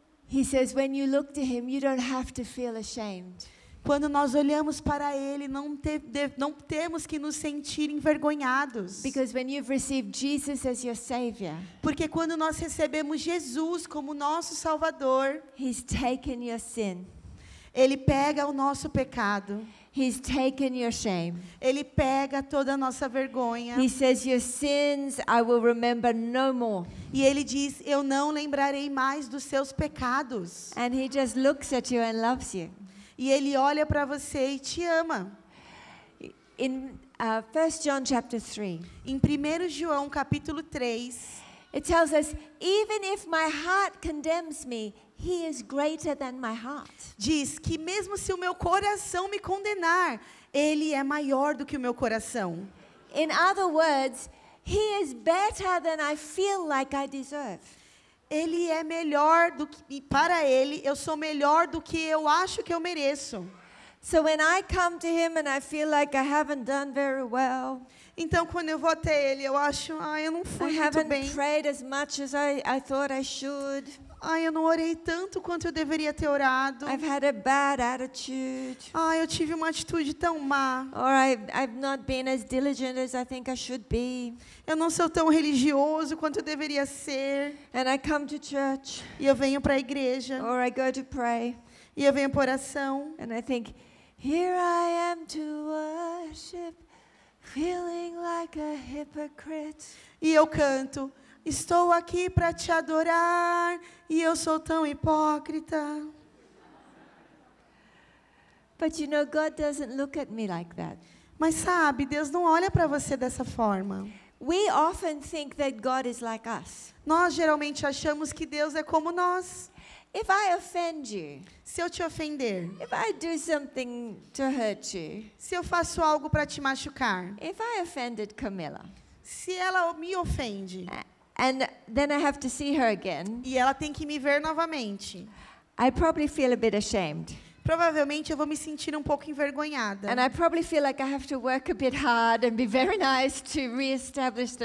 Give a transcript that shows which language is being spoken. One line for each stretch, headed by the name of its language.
English: he says when you look to him, you don't have to feel ashamed.
Portuguese: quando nós olhamos para ele, não temos que nos sentir envergonhados.
English: Because when you've received Jesus as your Savior,
Portuguese: Porque quando nós recebemos Jesus como nosso Salvador,
English: he's taken your sin.
Portuguese: ele pega o nosso pecado.
English: He's taken your shame.
Portuguese: Ele pega toda a nossa vergonha.
English: He says, your sins I will remember no more.
Portuguese: E ele diz, eu não lembrarei mais dos seus pecados.
English: And he just looks at you and loves you.
Portuguese: E ele olha para você e te ama.
English: In 1 John chapter 3,
Portuguese: Em 1 João capítulo 3,
English: it tells us, even if my heart condemns me, he is greater than my heart.
Portuguese: diz que mesmo se o meu coração me condenar, ele é maior do que o meu coração.
English: In other words, he is better than I feel like I deserve.
Portuguese: Ele é melhor do que, e para ele, eu sou melhor do que eu acho que eu mereço.
English: So when I come to him and I feel like I haven't done very well,
Portuguese: Então, quando eu vou até ele, eu acho, eu não
English: I
Portuguese: fui muito
English: haven't
Portuguese: bem.
English: prayed as much as I thought I should,
Portuguese: Eu não orei tanto quanto eu deveria ter orado.
English: I've had a bad attitude,
Portuguese: Eu tive uma atitude tão má.
English: or I've not been as diligent as I think I should be.
Portuguese: Eu não sou tão religioso quanto eu deveria ser.
English: And I come to church,
Portuguese: E eu venho para a igreja.
English: or I go to pray,
Portuguese: E eu venho para oração.
English: and I think, here I am to worship, feeling like a hypocrite.
Portuguese: E eu canto. Estou aqui para te adorar. E eu sou tão hipócrita.
English: But you know, God doesn't look at me like that.
Portuguese: Mas sabe, Deus não olha para você dessa forma.
English: We often think that God is like us.
Portuguese: Nós geralmente achamos que Deus é como nós.
English: If I offend you,
Portuguese: Se eu te ofender,
English: if I do something to hurt you,
Portuguese: se eu faço algo para te machucar,
English: if I offended Camilla,
Portuguese: se ela me ofende
English: and then I have to see her again,
Portuguese: e ela tem que me ver novamente,
English: I probably feel a bit ashamed.
Portuguese: provavelmente eu vou me sentir um pouco envergonhada.
English: And I probably feel like I have to work a bit hard and be very nice to reestablish the